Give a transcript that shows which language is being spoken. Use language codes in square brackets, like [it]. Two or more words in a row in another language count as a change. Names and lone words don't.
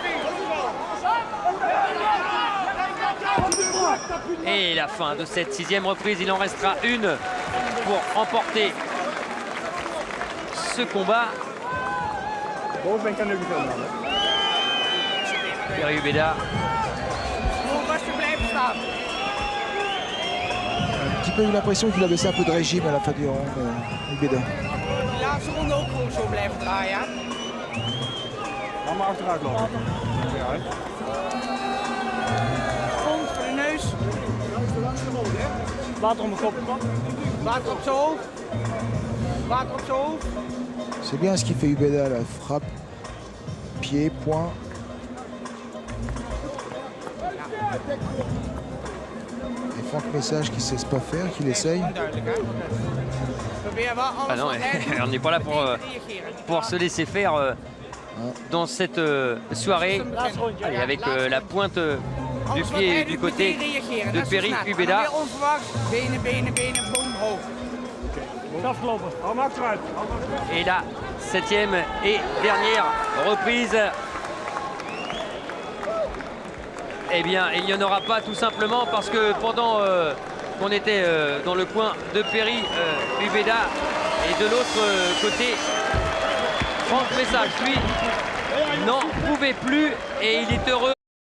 [fr] Et la fin de cette 6e reprise, il en restera une pour remporter ce combat. Perry Ubeda. Un petit peu eu l'impression qu'il a baissé un peu de régime à la fin du round, Ubeda. [nl] Laatste ronde ook gewoon zo blijven draaien. Laat maar achteruit lopen. Grond voor de neus. Water om mijn kop. Water op zijn hoofd. Water op zijn hoofd. [fr] C'est bien ce qu'il fait Ubeda, la frappe, pied, poing. Et Franck Messache qui ne cesse pas faire, qui l'essaye. [nl] Duidelijk hè. Probeer wel alles [fr] Ah non, [nl] wat hij doet [fr] on n'est pas là pour [nl] reageren. [fr] se laisser faire dans cette soirée. Allez, avec la pointe du [nl] Alles wat [fr] pied [nl] hij [fr] du [nl] doet, [fr] côté [nl] meteen reageren. [fr] de [nl] Net zo [fr] Perry [nl] snel. En dan [fr] Ubeda. [nl] weer onverwacht. Benen, benen, benen, boom, hoog. Afgelopen. Hou hem achteruit. [fr] Et la 7e et dernière reprise. Eh bien, il n'y en aura pas tout simplement parce que pendant qu'on était dans le coin de Perry Ubeda et de l'autre côté, Franck Messache, lui, n'en pouvait plus et il est heureux.